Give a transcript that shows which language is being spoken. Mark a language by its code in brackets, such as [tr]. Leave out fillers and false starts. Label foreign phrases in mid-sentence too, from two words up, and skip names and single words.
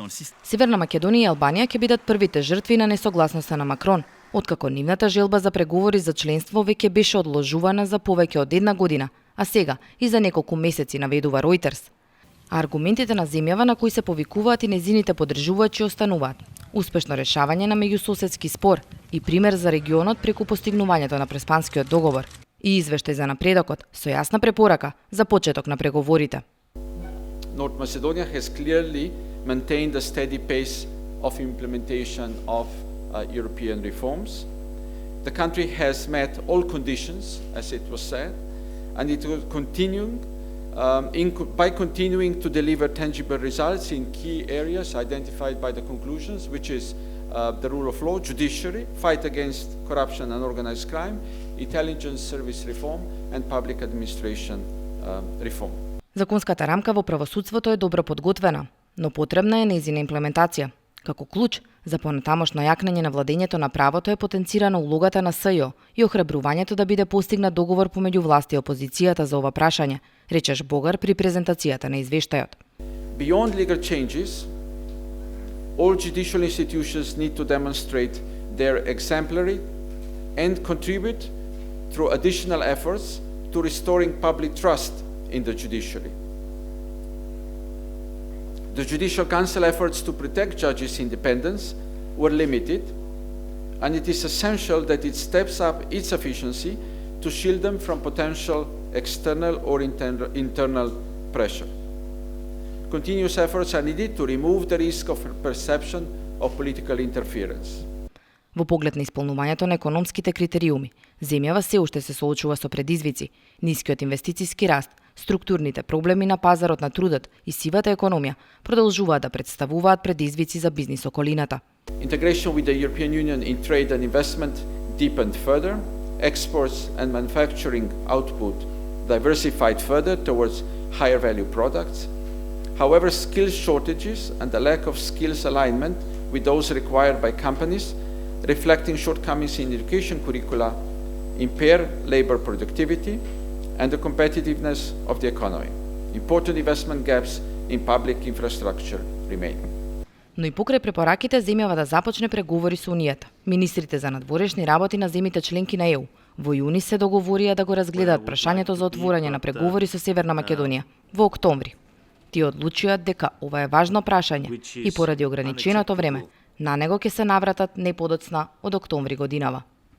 [mk] Северна Македонија и Албанија ќе бидат првите жртви на несогласноста на Макрон, откако нивната желба за преговори за членство веќе беше одложувана за повеќе од 1 година, а сега и за неколку месеци, наведува Reuters. А аргументите на земјава на кои се повикуваат и незините поддржувачи остануваат. Успешно решавање на меѓусоседски спор и пример за регионот преку постигнувањето на Преспанскиот договор и извештај за напредокот со јасна препорака за почеток на преговорите. [en] North Macedonia has clearly maintained a steady pace of implementation of European reforms. The country has met all conditions, as it was said, and it will continue by continuing to deliver tangible results in key areas identified by the conclusions, which is the rule of law, judiciary, fight against corruption and organized crime, intelligence service reform and public administration reform. [mk] Законската рамка во правосудството е добро подготвена, но потребна е нејзина имплементација. Како клуч за понатамошно јакнење на владењето на правото е потенцирана улогата на СЈО и охрабрувањето да биде постигнат договор помеѓу власти и опозицијата за ова прашање, речеш Богар при презентацијата на извештајот. [en] Beyond legal changes, all judicial institutions need to demonstrate their exemplary and contribute through additional efforts to restoring public trust in the judiciary. The Judicial Council efforts to protect judges' independence were limited, and it is essential that it steps up its efficiency to shield them from potential external or internal pressure. Continuous efforts are needed to remove the risk of perception of political interference. [mk] Во поглед на исполнувањето на економските критериуми, земјава се уште се соочува со предизвици, нискиот инвестициски раст, структурните проблеми на пазарот на трудот и сивата економија продолжуваат да представуваат предизвици за бизнис околината. [en] Integration with the European Union in trade and investment deepened further, exports and manufacturing output diversified further towards higher value products. However, skills shortages and the lack of skills alignment with those required by companies, reflecting shortcomings in education curricula, impair labor productivity and the competitiveness of the economy. Important investment gaps in public infrastructure remain. [mk] Но и покрај препораките земјава да започне преговори со Унијата. Министрите за надворешни работи на земјите членки на ЕУ во јуни се договорија да го разгледаат прашањето за отворање на преговори со Северна Македонија во октомври. Тие одлучија дека ова е важно прашање и поради ограниченото време на него ќе се навратат не подоцна од октомври годинава.